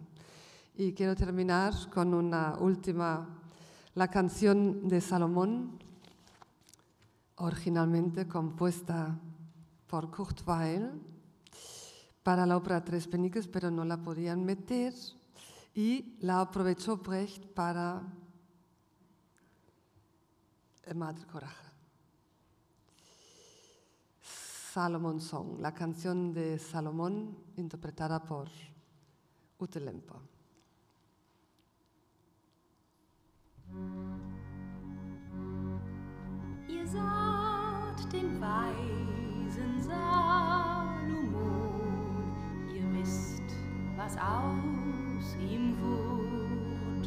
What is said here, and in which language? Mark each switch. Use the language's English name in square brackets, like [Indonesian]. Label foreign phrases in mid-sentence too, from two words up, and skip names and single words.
[Spanish] Y quiero terminar con una última, la canción de Salomón, originalmente compuesta por Kurt Weill para la ópera Tres Peniques, pero no la podían meter y la aprovechó Brecht para Madre Coraje. Salomon Song, la canción de Salomón interpretada por Ute Lemper. [German] Ihr saht den weisen Salomon, ihr wisst, was aus ihm wurd.